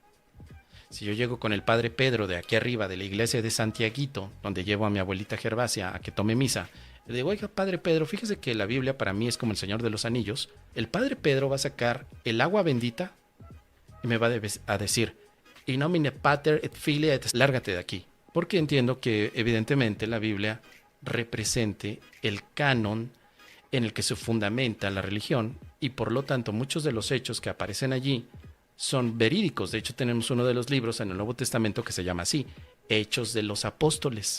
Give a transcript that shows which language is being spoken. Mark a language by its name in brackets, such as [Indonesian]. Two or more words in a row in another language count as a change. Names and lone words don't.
[Spanish] Si yo llego con el padre Pedro de aquí arriba de la iglesia de Santiaguito, donde llevo a mi abuelita Gervasia a que tome misa, le digo, oiga, padre Pedro, fíjese que la Biblia para mí es como el Señor de los Anillos. El padre Pedro va a sacar el agua bendita y me va a decir, [Latin] in nomine pater et filii et... [Spanish] lárgate de aquí. Porque entiendo que evidentemente la Biblia represente el canon en el que se fundamenta la religión y por lo tanto muchos de los hechos que aparecen allí son verídicos. De hecho, tenemos uno de los libros en el Nuevo Testamento que se llama así, Hechos de los Apóstoles.